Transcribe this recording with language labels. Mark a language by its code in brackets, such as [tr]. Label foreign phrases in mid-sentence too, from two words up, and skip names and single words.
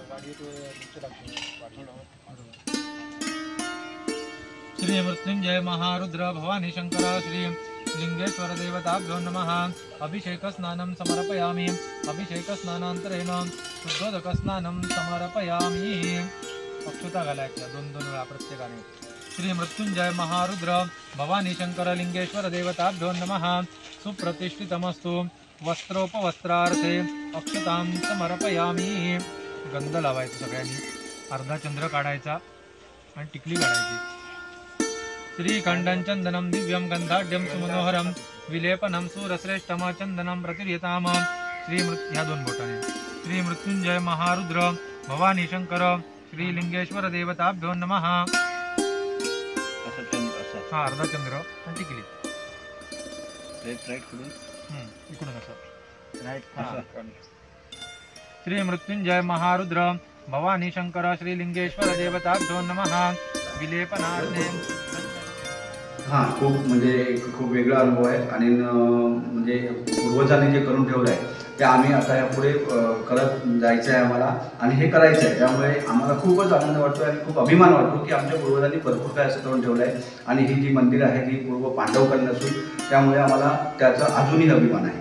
[sa] श्री मृत्युंजय महारुद्र भवानी शंकर श्री लिंगेश्वर देवताभ्यो नमः अभिषेक स्नानं समर्पयामि अभिषेक स्नानांतरेण शुद्धोदक स्नानं समर्पयामि [mr] अक्षता घालायच्या दोन वेळा प्रत्येकाने [sa] श्री मृत्युंजय महारुद्र भवानी शंकर लिंगेश्वर देवताभ्यो नमः सुप्रतिष्ठितमस्तु वस्त्रोपवस्त्रार्थे अक्षतां समर्पयामि [mr] गंध लावायचं सगळ्यांनी अर्धा चंद्र काढायचा आणि टिकली काढायची [sa] श्रीखंडं चंदनं दिव्यं गंधाढ्यं सुमनोहरं विलेपनं सूरश्रेष्ठम चंदनं प्रतिर्यताम [mr] ह्या दोन बोटाने [sa] श्री मृत्युंजय महारुद्र भवानी शंकर श्री लिंगेश्वर देवताभ्यो नमः [mr] हा अर्धा चंद्र आणि टिकली इकडून असं [sa] श्री मृत्युंजय महारुद्र भवानी शंकर श्री लिंगेश्वर देवताभ्यो नमः विलेपनार्थे [mr] हां खूप वेगळा अनुभव आहे आणि म्हणजे पूर्वजांनी जे करून ठेवलं आहे ते आम्ही आता यापुढे करत जायचं आहे आम्हाला आणि हे करायचं आहे. त्यामुळे आम्हाला खूपच आनंद वाटतो आणि खूप अभिमान वाटतो की आमच्या पूर्वजांनी भरपूर काय असं करून ठेवलं आहे आणि ही जी मंदिरं आहेत ही पूर्व पांडवकालीन असून त्यामुळे आम्हाला त्याचा अजूनही अभिमान आहे.